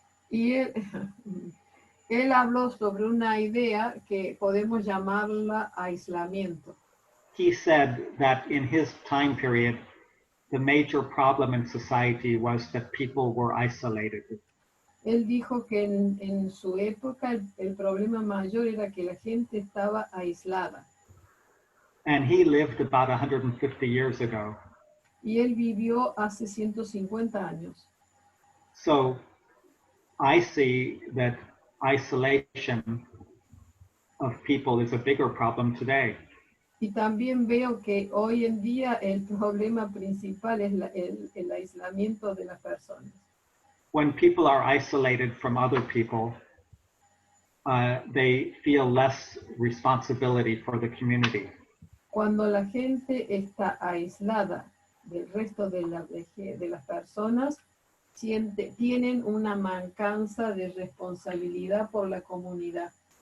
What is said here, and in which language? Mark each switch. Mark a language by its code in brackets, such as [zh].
[es] Y él habló sobre una idea que podemos llamarla aislamiento. [en] He said that in his time period, the major problem in society was that people were isolated. [es] Él dijo que en su época el problema mayor era que la gente estaba aislada. [en] And he lived about 150 years ago. [es] Y él vivió hace 150 años. [en] So I see that isolation of people is a bigger problem today. [es] Y también veo que hoy en día el problema principal es el aislamiento de las personas. [en] When people are isolated from other people, they feel less responsibility for the community. [es] Cuando la gente está aislada del resto de las personas, tienen una mancanza de responsabilidad por la comunidad.